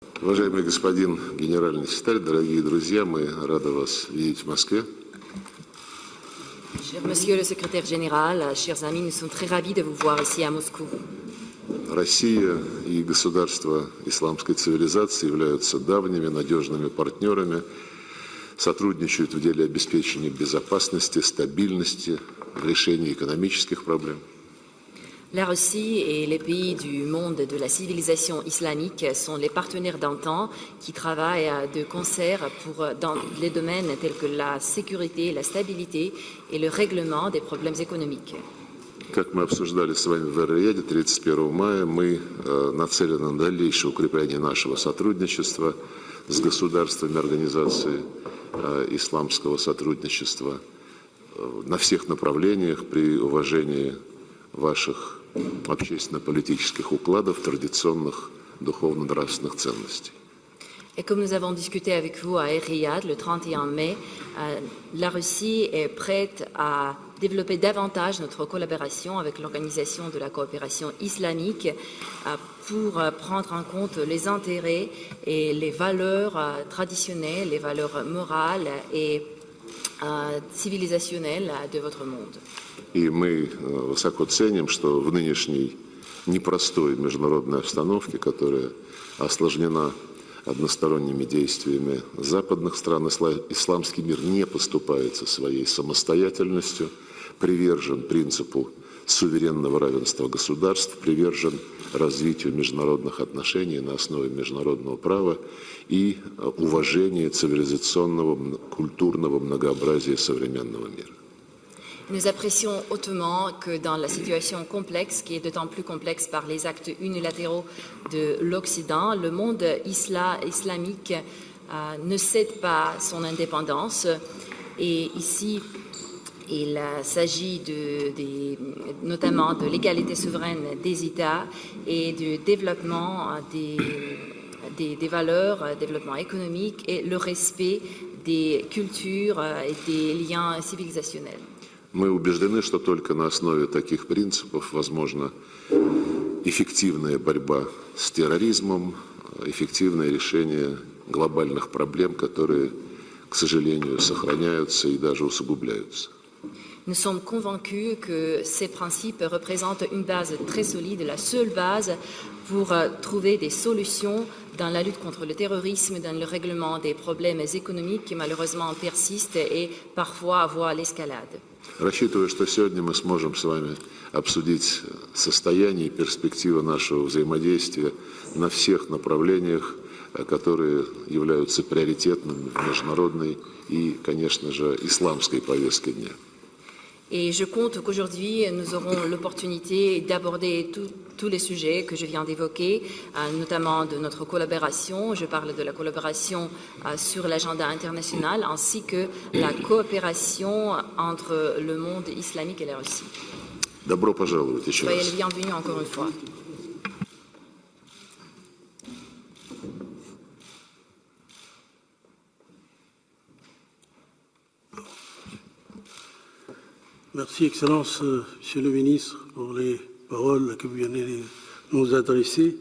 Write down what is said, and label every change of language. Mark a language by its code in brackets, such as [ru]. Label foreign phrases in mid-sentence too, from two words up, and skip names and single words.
[ru] Уважаемый господин генеральный секретарь, дорогие друзья, мы рады вас видеть в Москве. [fr] Monsieur le secrétaire général, chers amis, nous sommes très ravis de vous voir ici à Moscou. [ru] Россия и государства исламской цивилизации являются давними, надежными партнерами, сотрудничают в деле обеспечения безопасности, стабильности, в решении экономических проблем. [fr] La Russie et les pays du monde de la civilisation islamique sont les partenaires d'antan qui travaillent de concert dans les domaines tels que la sécurité, la stabilité et le règlement des problèmes économiques. [ru] Как мы обсуждали с вами в Эр-Рияде 31 мая, мы нацелены на дальнейшее укрепление нашего сотрудничества с государствами организации исламского сотрудничества на всех направлениях при уважении ваших общественно-политических укладов, традиционных духовно-нравственных ценностей. [fr] Et comme nous avons discuté avec vous à Эр-Riyad le 31 mai, la Russie est prête à développer davantage notre collaboration avec l'Organisation de la coopération islamique pour prendre en compte les intérêts et les valeurs traditionnelles, les valeurs morales et civilisationnelles de votre monde. [ru] И мы высоко ценим, что в нынешней непростой международной обстановке, которая осложнена односторонними действиями западных стран, исламский мир не поступается своей самостоятельностью, привержен принципу суверенного равенства государств, привержен развитию международных отношений на основе международного права и уважения цивилизационного, культурного многообразия современного мира. [fr] Nous apprécions hautement que dans la situation complexe, qui est d'autant plus complexe par les actes unilatéraux de l'Occident, le monde islamique ne cède pas son indépendance. Et ici, il s'agit notamment de l'égalité souveraine des États et du développement des valeurs, développement économique et le respect des cultures et des liens civilisationnels. [ru] Мы убеждены, что только на основе таких принципов возможна эффективная борьба с терроризмом, эффективное решение глобальных проблем, которые, к сожалению, сохраняются и даже усугубляются. [fr] Nous sommes convaincus que ces principes représentent une base très solide, la seule base pour trouver des solutions dans la lutte contre le terrorisme, dans le règlement des problèmes économiques qui malheureusement persistent et parfois voient l'escalade. [ru] Рассчитываю, что сегодня мы сможем с вами обсудить состояние и перспективы нашего взаимодействия на всех направлениях, которые являются приоритетными в международной и, конечно же, исламской повестке дня. [fr] Et je compte qu'aujourd'hui, nous aurons l'opportunité d'aborder tous les sujets que je viens d'évoquer, notamment de notre collaboration. Je parle de la collaboration sur l'agenda international, ainsi que la coopération entre le monde islamique et la Russie. [ru] Добро пожаловать еще [fr] Soyez [ru] раз. [fr] le bienvenu encore une fois. Merci, Excellence, Monsieur le Ministre, pour les paroles que vous venez de nous adresser.